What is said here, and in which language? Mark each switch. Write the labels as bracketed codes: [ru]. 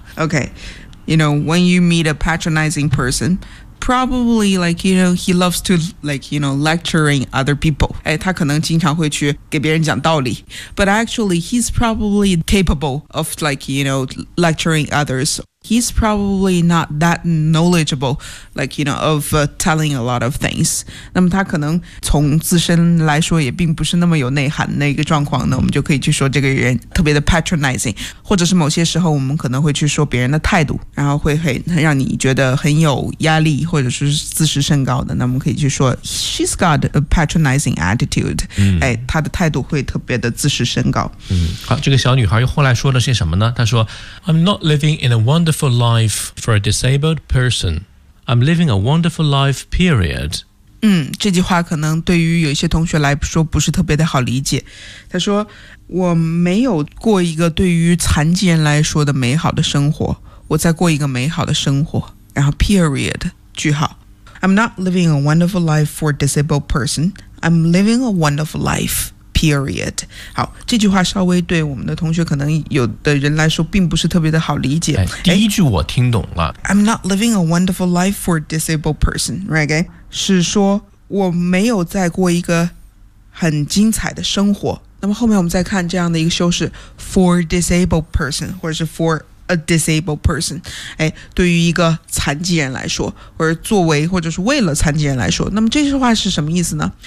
[en] Okay, you know, when you meet a patronizing personProbably, like, you know, he loves to, like, you know, lecturing other people. [zh] 他可能经常会去给别人讲道理。 [en] But actually, he's probably capable of, like, you know, lecturing others. He's probably not that knowledgeable, like, you know, of telling a lot of things. [zh] 那么他可能从自身来说也并不是那么有内涵的一个状况呢，我们就可以去说这个人特别的 patronizing. 或者是某些时候我们可能会去说别人的态度，然后会很让你觉得很有压力或者是自视甚高的，那我们可以去说 [en] she's got a patronizing attitude. [zh] 他的态度会特别的自视甚高。好，这个小女孩又后来说了些什么呢，她说 [en] I'm not living in a wonderful life for a disabled person. I'm living a wonderful life, period. [zh] 这句话可能对于有些同学来说不是特别的好理解。他说，我没有过一个对于残疾人来说的美好的生活，我在过一个美好的生活。然后 [en] period, 句号。I'm not living a wonderful life for a disabled person. I'm living a wonderful life. Period. [zh] 好，这句话稍微对我们的同学可能有的人来说并不是特别的好理解。第一句我听懂了。 [en] I'm not living a wonderful life for a disabled person, right? [zh] 是说我没有再过一个很精彩的生活。那么后面我们再看这样的一个修饰 [en] for a disabled person, [zh] 或者是 for a disabled person, 对于一个残疾人来说，或者作为或者是为了残疾人来说，那么这句话是什么意思呢？